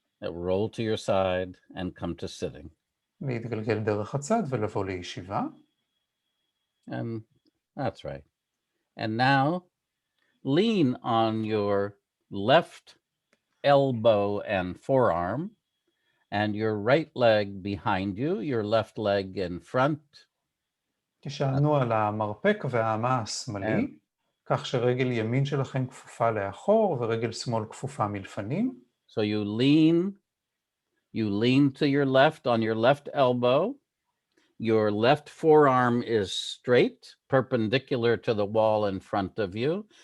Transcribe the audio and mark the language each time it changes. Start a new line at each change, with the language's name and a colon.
English: roll to your side, and come to sitting.
Hebrew: להתגלגל דרך הצד ולבוא לישיבה.
English: And that's right. And now lean on your left elbow and forearm, and your right leg behind you, your left leg in front.
Hebrew: תשענו על המרפק והאמה השמאלי, כך שרגל ימין שלכם כפופה לאחור ורגל שמאל כפופה מלפנים.
English: So you lean to your left on your left elbow. Your left forearm is straight, perpendicular to the wall in front of you.